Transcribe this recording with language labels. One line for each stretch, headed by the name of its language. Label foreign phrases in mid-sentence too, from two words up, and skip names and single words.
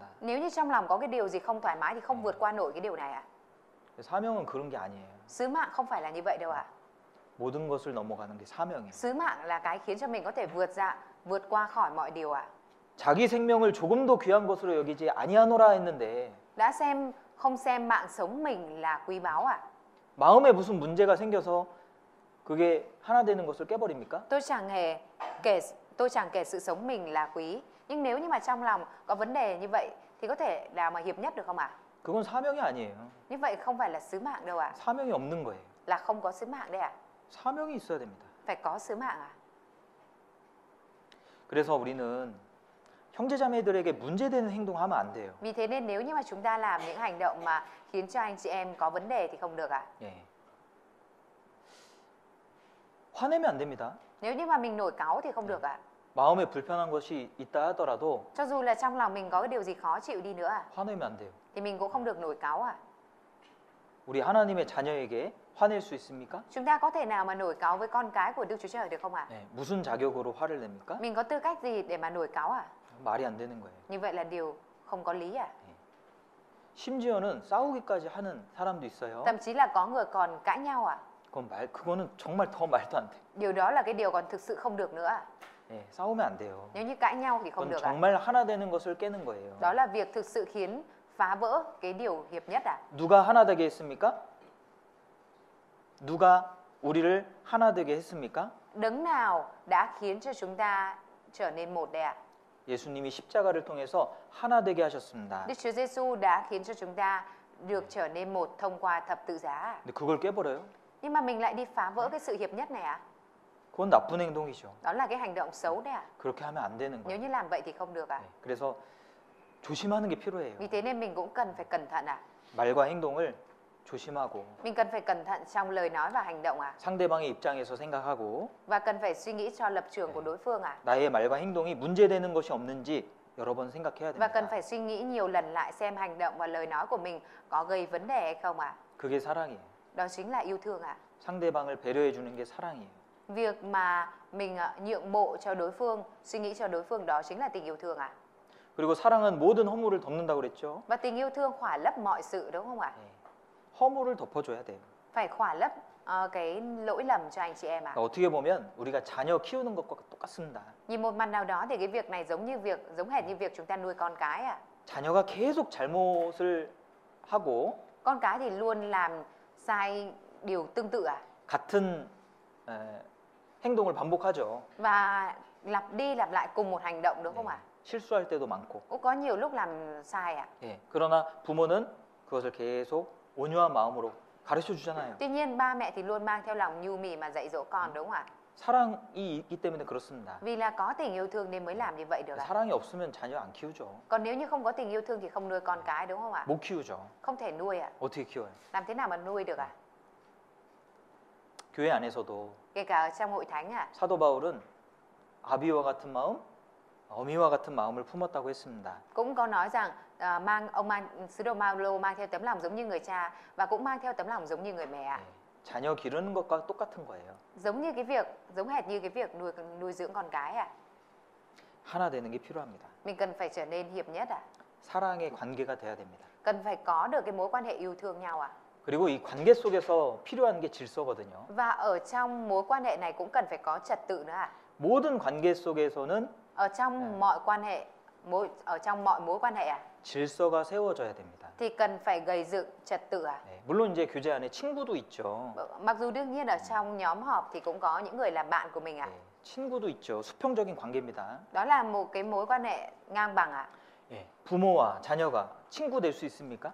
Vietnamese: Nếu như trong lòng có cái điều gì không thoải mái thì không vượt qua nổi cái điều này ạ.
Korean: 사명은 그런 게 아니에요.
Vietnamese: Sứ mạng không phải là như vậy đâu ạ.
Korean: 모든 것을 넘어가는 게 사명이에요.
Vietnamese: Sứ mạng là cái khiến cho mình có thể vượt qua khỏi mọi điều ạ.
Korean: 자기 생명을 조금도 귀한 것으로 여기지 아니하노라 했는데
Vietnamese: Đã không xem mạng sống mình là quý báu ạ.
Korean: 마음에 무슨 문제가 생겨서 그게 하나 되는 것을 깨버립니까?
Vietnamese: Tôi chẳng kể sự sống mình là quý, nhưng nếu như mà trong lòng có vấn đề như vậy thì có thể nào mà hiệp nhất được không ạ?
Korean: 그건 사명이 아니에요.
Vietnamese: Như vậy không phải là sứ mạng đâu ạ.
Korean: 사명이 없는 거예요.
Vietnamese: Là không có sứ mạng đấy ạ.
Korean: 사명이 있어야 됩니다.
Vietnamese: Phải có sứ mạng ạ.
Korean: 그래서 우리는 형제자매들에게 문제되는 행동하면 안 돼요.
Vietnamese: Vì thế nên nếu như mà chúng ta làm những hành động mà khiến cho anh chị em có vấn đề thì không được ạ.
Korean: 예. 화내면 안 됩니다.
Vietnamese: Nếu như mà mình nổi cáu thì không được ạ.
Korean: 마음에 불편한 것이 있다 하더라도
Vietnamese: Cho dù là trong lòng mình có cái điều gì khó chịu đi nữa ạ,
Korean: 화내면 안 돼요.
Vietnamese: thì mình cũng không được nổi cáu ạ.
Korean: 우리 하나님의 자녀에게 화낼 수 있습니까?
Vietnamese: Chúng ta có thể nào mà nổi cáu với con cái của Đức Chúa Trời được không ạ?
Korean: 네, 무슨 자격으로 화를 냅니까?
Vietnamese: Mình có tư cách gì để mà nổi cáu ạ?
Korean: 말이 안 되는 거예요.
Vietnamese: Như vậy là điều không có lý ạ.
Korean: 심지어는 싸우기까지 하는 사람도 있어요.
Vietnamese: Thậm chí là có người còn cãi nhau ạ.
Korean: 그거는 정말 더 말도 안 돼.
Vietnamese: Điều đó là cái điều còn thực sự không được nữa ạ.
Korean: 예, 싸우면 안 돼요.
Vietnamese: Nếu như cãi nhau thì không
Korean: 그건
Vietnamese: được ạ.
Korean: 정말 하나 되는 것을 깨는 거예요.
Vietnamese: Đó là việc thực sự khiến phá vỡ cái điều hiệp nhất ạ.
Korean: 누가 하나 되게 했습니까? 누가 우리를 하나 되게 했습니까?
Vietnamese: Đấng nào đã khiến cho chúng ta trở nên một đây ạ?
Korean: 예수님이 십자가를 통해서 하나 되게 하셨습니다.
Vietnamese: Đức Chúa Giêsu đã khiến cho chúng ta được trở nên một thông qua thập tự giá ạ.
Korean: 근데 그걸 깨버려요?
Vietnamese: Nhưng mà mình lại đi phá vỡ cái sự hiệp nhất này ạ.
Korean: 그건 나쁜 행동이죠.
Vietnamese: Đó là cái hành động xấu đấy ạ.
Korean: 그렇게 하면 안 되는
Vietnamese: Nếu
Korean: 거예요.
Vietnamese: như làm vậy thì không được ạ.
Korean: 네, 그래서 조심하는 게 필요해요.
Vietnamese: Vì thế nên mình cũng cần phải cẩn thận ạ.
Korean: 말과 행동을 조심하고
Vietnamese: Mình cần phải cẩn thận trong lời nói và hành động ạ.
Korean: 상대방의 입장에서 생각하고
Vietnamese: Và cần phải suy nghĩ cho lập trường của đối phương ạ.
Korean: 나의 말과 행동이 문제되는 것이 없는지 여러 번 생각해야
Vietnamese: Và cần
Korean: 됩니다.
Vietnamese: phải suy nghĩ nhiều lần lại xem hành động và lời nói của mình có gây vấn đề hay không ạ.
Korean: 그게 사랑이에요.
Vietnamese: Đó chính là yêu thương ạ.
Korean: 상대방을 배려해 주는 게 사랑이에요.
Vietnamese: Việc mà mình nhượng bộ cho đối phương, suy nghĩ cho đối phương đó chính là tình yêu thương ạ.
Korean: 그리고 사랑은 모든 허물을 덮는다고 그랬죠.
Vietnamese: Và tình yêu thương khỏa lấp mọi sự đúng không ạ?
Korean: 네. 허물을 덮어줘야 돼요.
Vietnamese: Phải khỏa lấp cái lỗi lầm cho anh chị em ạ.
Korean: 그러니까 어떻게 보면 우리가 자녀 키우는 것과 똑같습니다.
Vietnamese: Nhìn một mặt nào đó thì cái việc này giống hệt như việc chúng ta nuôi con cái ạ.
Korean: 자녀가 계속 잘못을 하고
Vietnamese: Con cái thì luôn làm sai điều tương tự ạ.
Korean: 같은 행동을 반복하죠.
Vietnamese: Và lặp đi lặp lại cùng một hành động đúng không ạ?
Korean: 실수할 때도 많고.
Vietnamese: Cũng có nhiều lúc làm sai ạ.
Korean: 예, 그러나 부모는 그것을 계속 온유한 마음으로 가르쳐 주잖아요.
Vietnamese: Tuy nhiên ba mẹ thì luôn mang theo lòng nhu mì mà dạy dỗ con đúng không ạ?
Korean: 사랑이 있기 때문에 그렇습니다.
Vietnamese: Vì là có tình yêu thương nên mới làm như vậy được ạ.
Korean: 사랑이 없으면 자녀 안 키우죠.
Vietnamese: Còn nếu như không có tình yêu thương thì không nuôi con cái đúng không ạ?
Korean: 못 키우죠.
Vietnamese: Không thể nuôi ạ.
Korean: 어떻게 키워요?
Vietnamese: Làm thế nào mà nuôi được ạ?
Korean: 교회 안에서도
Vietnamese: Kể cả ở trong hội thánh ạ.
Korean: 사도 바울은 아비와 같은 마음, 어미와 같은 마음을 품었다고 했습니다.
Vietnamese: Cũng có nói rằng sứ đồ Phaolô mang theo tấm lòng giống như người cha và cũng mang theo tấm lòng giống như người mẹ ạ.
Korean: 예, 자녀 기르는 것과 똑같은 거예요.
Vietnamese: Giống hệt như cái việc nuôi dưỡng con cái ạ.
Korean: 하나 되는 게 필요합니다.
Vietnamese: Mình cần phải trở nên hiệp nhất ạ.
Korean: 사랑의 관계가 돼야 됩니다.
Vietnamese: Cần phải có được cái mối quan hệ yêu thương nhau ạ.
Korean: 그리고 이 관계 속에서 필요한 게 질서거든요.
Vietnamese: Và ở trong mối quan hệ này cũng cần phải có trật tự nữa ạ.
Korean: 모든 관계 속에서는
Vietnamese: Ở trong mọi quan hệ, mọi mối quan hệ ạ,
Korean: 질서가 세워져야 됩니다.
Vietnamese: thì cần phải gây dựng trật tự ạ.
Korean: 네, 물론 이제 교제 안에 친구도 있죠.
Vietnamese: Mặc dù đương nhiên ở trong nhóm họp thì cũng có những người làm bạn của mình ạ.
Korean: 네, 친구도 있죠. 수평적인 관계입니다.
Vietnamese: Đó là một cái mối quan hệ ngang bằng ạ.
Korean: 예, 부모와 자녀가 친구 될 수 있습니까?